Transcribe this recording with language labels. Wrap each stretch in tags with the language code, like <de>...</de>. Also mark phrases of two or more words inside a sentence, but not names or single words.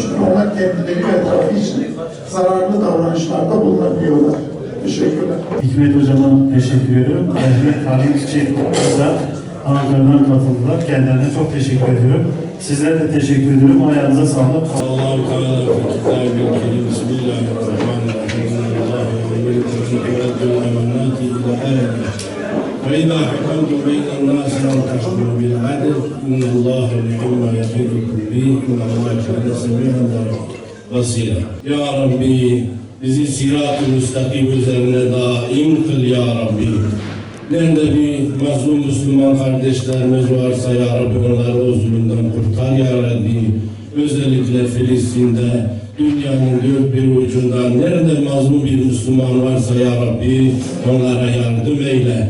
<tr>Çünkü onlar kendileri ve etrafı için zararlı davranışlarda bulunabiliyorlar. Teşekkürler. Hikmet Hocam'a teşekkür ediyorum. Halim Çiçek da Ankara'dan katıldılar. Kendilerine çok teşekkür ediyorum. Sizlere de teşekkür ediyorum. Ayağınıza sağlık. Allah-u Teala Bismillahirrahmanirrahim.</tr> <ar>فإذا حكمتم بين الناس أن تحكموا بالعدل إن الله نعم يعظكم به إن الله كان سميعا بصيرا.</ar> <tr>Ya Rabbi, bizi sirat-ı müstakim üzerine daim kıl ya Rabbi. Nerede bir mazlum Müslüman kardeşlerimiz varsa ya Rabbi onları o zulümden kurtar ya Rabbi. Özellikle Filistin'de, dünyanın dört bir ucunda nerede mazlum bir Müslüman varsa ya Rabbi onlara yardım eyle.</tr>